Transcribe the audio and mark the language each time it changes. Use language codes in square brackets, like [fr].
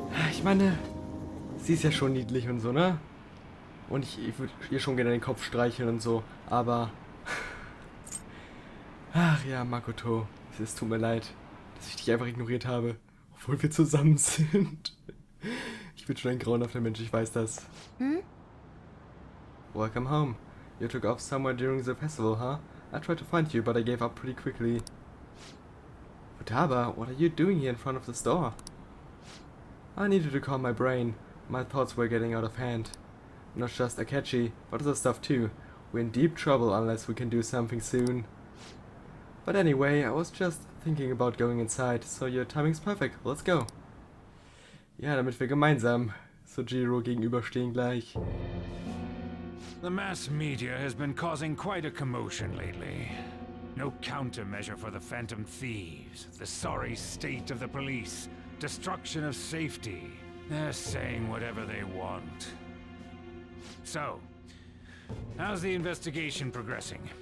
[de] Ich meine, sie ist ja schon niedlich und so, ne? Und ich würde ihr schon gerne den Kopf streicheln und so, aber... Ach ja, Makoto, es tut mir leid, dass ich dich einfach ignoriert habe, obwohl wir zusammen sind. Ich bin schon ein grauenhafter Mensch, ich weiß das. Hm? [en] Welcome home. You took off somewhere during the festival, huh? I tried to find you, but I gave up pretty quickly. Futaba, what are you doing here in front of the store? I needed to calm my brain. My thoughts were getting out of hand. Not just Akechi, but other stuff too. We're in deep trouble unless we can do something soon. But anyway, I was just thinking about going inside, so your timing's perfect. Let's go. [de] Ja, damit wir gemeinsam Sojiro gegenüberstehen gleich. [en] The mass media has been causing quite a commotion lately. No countermeasure for the Phantom Thieves, the sorry state of the police, destruction of safety. They're saying whatever they want. So, how's the investigation progressing?